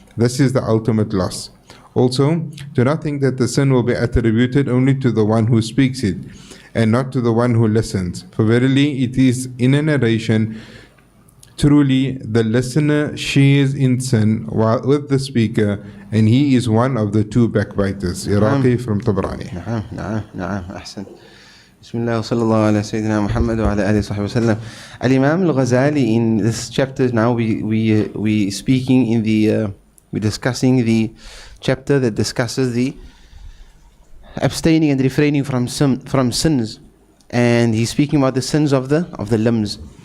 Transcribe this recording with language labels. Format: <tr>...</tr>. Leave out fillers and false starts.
<en>This is the ultimate loss. Also, do not think that the sin will be attributed only to the one who speaks it, and not to the one who listens. For verily it is in a narration, truly the listener shares in sin with the speaker, and he is one of the two backbiters. Iraqi from Tabrani.</en> <ar>نعم أحسن. بسم الله وصلى الله على سيدنا محمد وعلى آله وصحبه وسلم.</ar> <en>Al-Imam al-Ghazali, in this chapter now we speaking in the we're discussing the chapter that discusses the abstaining and refraining from sins, and he's speaking about the sins of the limbs.</en>